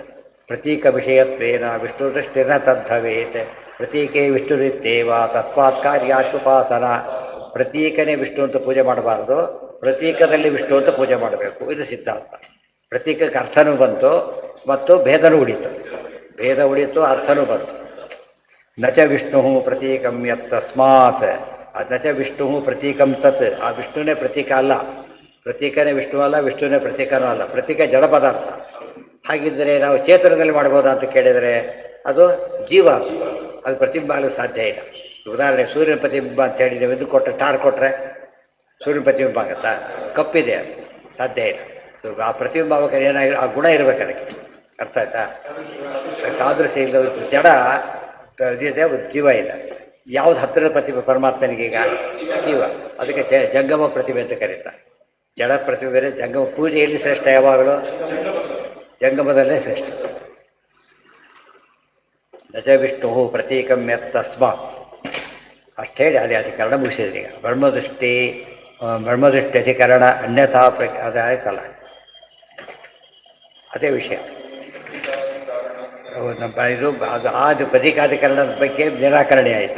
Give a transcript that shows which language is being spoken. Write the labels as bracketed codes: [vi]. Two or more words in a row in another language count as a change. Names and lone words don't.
[sa] ಪ್ರತೀಕ ವಿಷಯತ್ವೇನ ವಿಷ್ಣು ದೃಷ್ಟಿರ್ನ ತದ್ಭವೇತ್. ಪ್ರತೀಕೆ ವಿಷ್ಣುರಿತ್ತೇವ ತಸ್ಮಾತ್ ಕಾರ್ಯಾಶುಪಾಸನ. [kn] ಪ್ರತೀಕನೇ ವಿಷ್ಣು ಅಂತ ಪೂಜೆ ಮಾಡಬಾರ್ದು. ಪ್ರತೀಕದಲ್ಲಿ ವಿಷ್ಣು ಅಂತ ಪೂಜೆ ಮಾಡಬೇಕು, ಇದು ಸಿದ್ಧಾಂತ. ಪ್ರತೀಕಕ್ಕೆ ಅರ್ಥನೂ ಬಂತು ಮತ್ತು ಭೇದನೂ ಉಳಿತು. ಭೇದ ಉಳಿತು, ಅರ್ಥನೂ ಬಂತು. [sa] ನಚ ವಿಷ್ಣು ಪ್ರತೀಕಂ ಯತ್ ತಸ್ಮಾತ್, ನಚ ವಿಷ್ಣು ಪ್ರತೀಕಂ ತತ್, [kn] ಆ ವಿಷ್ಣುನೇ ಪ್ರತೀಕ ಅಲ್ಲ, ಪ್ರತೀಕನೇ ವಿಷ್ಣು ಅಲ್ಲ, ವಿಷ್ಣುನೇ ಪ್ರತೀಕನೂ ಅಲ್ಲ, ಪ್ರತೀಕ ಜಡ ಪದಾರ್ಥ. ಹಾಗಿದ್ದರೆ ನಾವು ಚೇತನದಲ್ಲಿ ಮಾಡ್ಬೋದಾ ಅಂತ ಕೇಳಿದರೆ ಅದು ಜೀವ, ಅದು ಪ್ರತಿಬಿಂಬ ಆಗಲು ಸಾಧ್ಯ ಇಲ್ಲ. ಉದಾಹರಣೆ ಸೂರ್ಯನ ಪ್ರತಿಬಿಂಬ ಅಂತ ಹೇಳಿ ನೀವು ಇದು ಕೊಟ್ಟರೆ, ಟಾರ್ ಕೊಟ್ಟರೆ ಸೂರ್ಯನ ಪ್ರತಿಬಿಂಬ ಆಗುತ್ತಾ? ಕಪ್ಪಿದೆ, ಸಾಧ್ಯ ಇಲ್ಲ. ಆ ಪ್ರತಿಬಿಂಬ ಆಗಬೇಕಾದ್ರೆ ಏನಾಗಿ ಆ ಗುಣ ಇರಬೇಕು ಅದಕ್ಕೆ, ಅರ್ಥ ಆಯ್ತಾ? ಆದೃಶ ಇಲ್ಲ, ಜಡ ಇದೆ, ಜೀವ ಇಲ್ಲ. ಯಾವ್ದು ಹತ್ತಿರದ ಪ್ರತಿಭೆ ಪರಮಾತ್ಮನಿಗೀಗ? ಜೀವ. ಅದಕ್ಕೆ ಜಂಗಮ ಪ್ರತಿಭೆ ಅಂತ ಕರೀತಾರೆ. ಜಡ ಪ್ರತಿಭೆ ಜಂಗಮ. ಪೂಜೆಯಲ್ಲಿ ಶ್ರೇಷ್ಠ ಯಾವಾಗಲೂ ಜಂಗಮದಲ್ಲೇ ಶ್ರೇಷ್ಠ. [sa] ನಚ ವಿಷ್ಣು ಪ್ರತೀಕಂ ಯತ್ ತಸ್ಮಾತ್ [kn] ಅಷ್ಟು ಹೇಳಿ ಅಲ್ಲಿ ಅಧಿಕರಣ ಮುಗಿಸಿದ್ರಿ. ಈಗ ಬ್ರಹ್ಮದೃಷ್ಟಿ ಅಧಿಕರಣ ಅನ್ಯಥಾ ಅದಾಯ್ತಲ್ಲ, ಅದೇ ವಿಷಯ. ನಮ್ಮ ಇದು ಅದು ಪ್ರತೀಕಾಧಿಕರಣದ ಬಗ್ಗೆ ನಿರಾಕರಣೆ ಆಯಿತು.